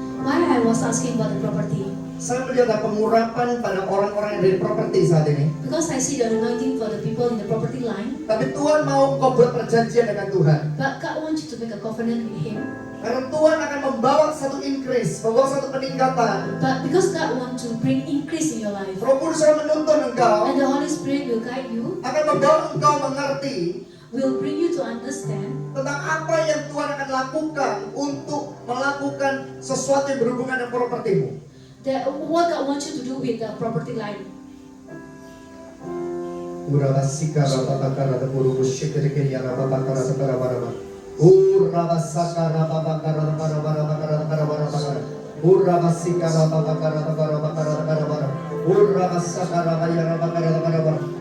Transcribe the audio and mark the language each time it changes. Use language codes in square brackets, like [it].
[en] Why I was asking about the property? [id] Saya melihat ada pengurapan pada orang-orang yang dari properti saat ini. [en] Because I see the anointing for the people in the property line. [id] Tapi Tuhan mau kau buat perjanjian dengan Tuhan. [en] But God wants you to make a covenant with Him. [id] Karena Tuhan akan membawa satu increase, membawa satu peningkatan. [en] But because God wants to bring increase in your life, [id] Roh Kudus akan menuntun engkau, [en] and the Holy Spirit will guide you, [id] akan membawa engkau mengerti [en] will bring you to understand [id] tentang apa yang Tuhan akan lakukan untuk melakukan sesuatu yang berhubungan dengan propertimu. [en] that what God wants you to do with the property line. Urabasika rababakara daburu shikirikiri rababakara dabarabaraba. Urabasaka rababakara dabarabarabakara dabarabarabakara. Urabasika rababakara dabarabarabakara dabarabarabakara. Urabasaka rabayarabakara dabarabarabakara.